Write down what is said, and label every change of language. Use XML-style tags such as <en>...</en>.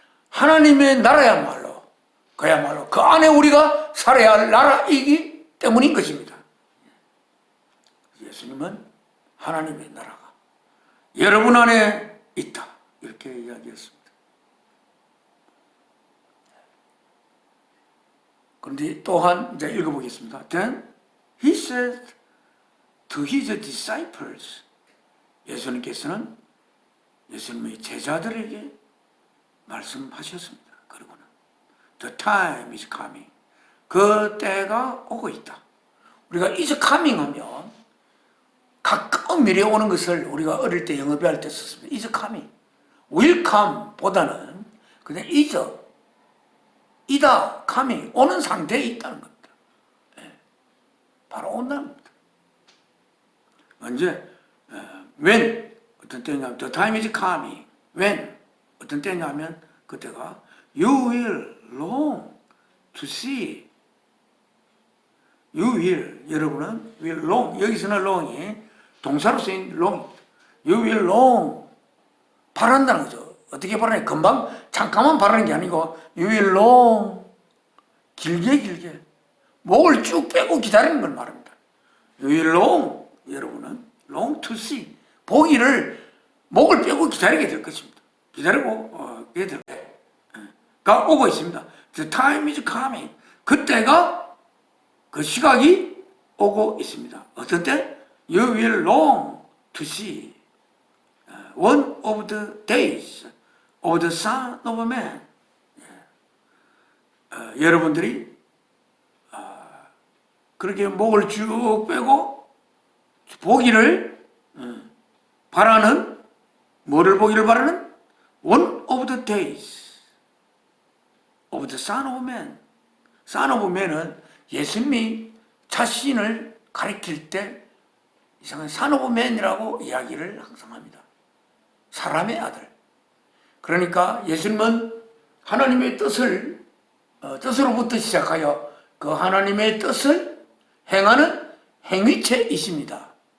<ko>하나님의 나라야말로, 그야말로 그 안에 우리가 살아야 할 나라이기 때문인 것입니다. 예수님은 하나님의 나라가 여러분 안에 있다, 이렇게 이야기했습니다. 그런데 또한 이제 읽어보겠습니다.</ko> <en>Then he said to his disciples,</en> <ko>예수님께서는 예수님의 제자들에게 말씀하셨습니다. 그리고는</ko> <en>the time is coming,</en> <ko>그 때가 오고 있다. 우리가</ko> <en>is coming</en> <ko>하면 가까운 미래에 오는 것을 우리가 어릴 때 영어 배울 때 썼습니다.</ko> <en>is coming, will come</en> <ko>보다는 그냥 is, 이다, coming, 오는 상태에 있다는 겁니다. 바로 온다는 겁니다. 언제?</ko> <en>when,</en> <ko>어떤 때냐면</ko> <en>the time is coming, when, 어떤 때냐면</en> <ko>그때가</ko> <en>you will long to see, you will,</en> <ko>여러분은</ko> <en>will long,</en> <ko>여기서는</ko> <en>long이</en> <ko>동사로 쓰인</ko> <en>long, you will long,</en> <ko>바란다는 거죠. 어떻게 바라냐? 금방 잠깐만 바라는 게 아니고</ko> <en>you will long,</en> <ko>길게 목을 쭉 빼고 기다리는 걸 말합니다.</ko> <en>you will long,</en> <ko>여러분은</ko> <en>long to see,</en> <ko>보기를 목을 빼고 기다리게 될 것입니다. 기다리고 가 오고 있습니다.</ko> <en>The time is coming,</en> <ko>그때가, 그 시각이 오고 있습니다. 어떤 때?</ko> <en>You will long to see one of the days of the Son of Man.</en> <ko>여러분들이 그렇게 목을 쭉 빼고 보기를 바라는, 뭐를 보기를 바라는?</ko> <en>One of the days of the Son of Man.</en> <ko>Son of Man은 예수님이 자신을 가리킬 때 이상한 Son of Man이라고 이야기를 항상 합니다. 사람의 아들. 그러니까 예수님은 하나님의 뜻으로부터 시작하여 그 하나님의 뜻을 행하는 행위체이십니다.</ko>